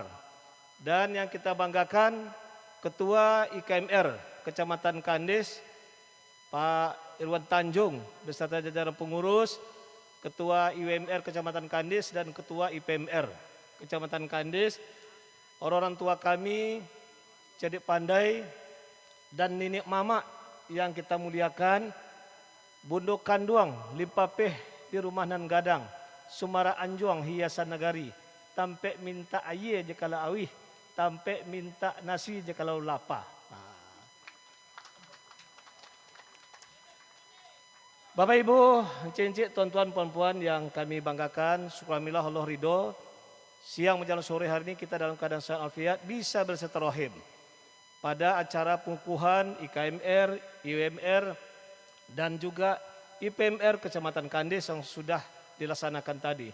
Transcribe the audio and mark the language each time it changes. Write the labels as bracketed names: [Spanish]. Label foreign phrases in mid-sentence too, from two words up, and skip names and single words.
[Indonesian] Dan yang kita banggakan Ketua IKMR Kecamatan Kandes Pak Irwan Tanjung beserta jajaran pengurus, Ketua IWMR Kecamatan Kandes dan Ketua IPMR Kecamatan Kandes, orang-orang tua kami, Cedik Pandai dan Ninik Mama yang kita muliakan, Bundo Kanduang, Limpapeh di Rumah Nan Gadang, Sumara Anjuang Hiasan Nagari, [Minangkabau] Tampe minta aye je kalau awih, tampe minta nasi je kalau lapar. [Indonesian] Bapak Ibu, encik-encik, tuan-tuan, puan-puan yang kami banggakan, syukurillah Allah ridho, siang menjelang sore hari ini kita dalam keadaan sehat alfiat bisa bersilaturahim pada acara pengukuhan IKMR, IWMR, dan juga IPMR Kecamatan Kandes yang sudah dilaksanakan tadi.